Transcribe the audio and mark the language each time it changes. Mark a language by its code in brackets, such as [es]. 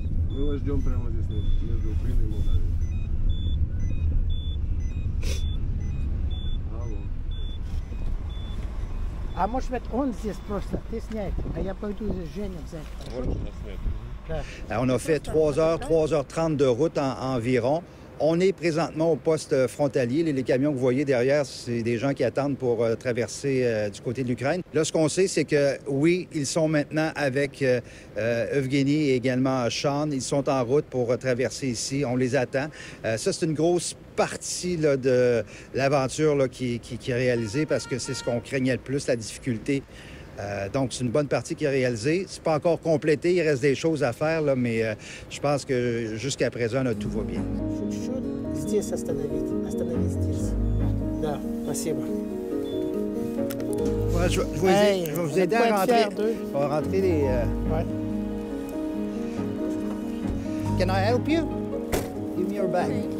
[ru] Мы вас ждем прямо здесь, между Украиной и Молдавией. Алло. А может быть, он здесь просто, ты снять, а я пойду здесь Женю взять. [fr] On a fait 3h30 de route environ. On est présentement au poste frontalier. Les camions que vous voyez derrière, c'est des gens qui attendent pour traverser du côté de l'Ukraine. Là, ce qu'on sait, c'est que, oui, ils sont maintenant avec Evgeny et également Sean. Ils sont en route pour traverser ici. On les attend. Ça, c'est une grosse partie là, de l'aventure là, qui est réalisée parce que c'est ce qu'on craignait le plus, la difficulté Donc, c'est une bonne partie qui est réalisée. C'est pas encore complété, il reste des choses à faire, là, mais je pense que jusqu'à présent, là, tout va bien. [ru] Здесь остановить здесь. Да, спасибо. [fr] Ouais, je vais vous aider à rentrer. On va rentrer les... Ouais. [en] Can I help you? Give me your bag.